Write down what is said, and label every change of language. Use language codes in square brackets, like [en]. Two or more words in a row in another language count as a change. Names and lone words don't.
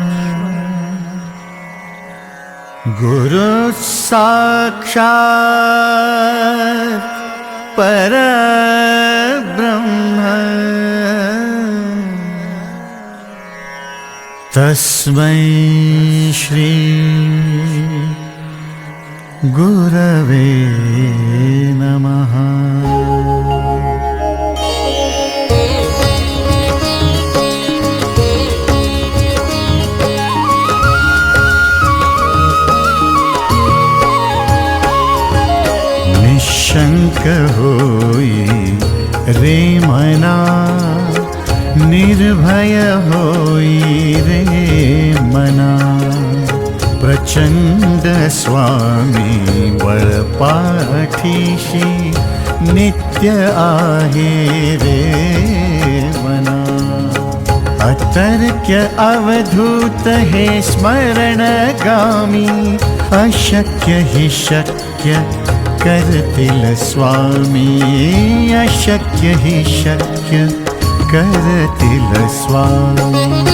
[sa] गुरुः साक्षात् परब्रह्म तस्मै श्री गुरवे नमः। [mr] निशंक होई रे मना, निर्भय होई रे मना, प्रचंड स्वामी बळपाठीशी नित्य आहे रे मना। अतर्क्य अवधूत हे स्मरणगामी, अशक्य हि शक्य करतील स्वामी, अशक्य हि शक्य करतील स्वामी।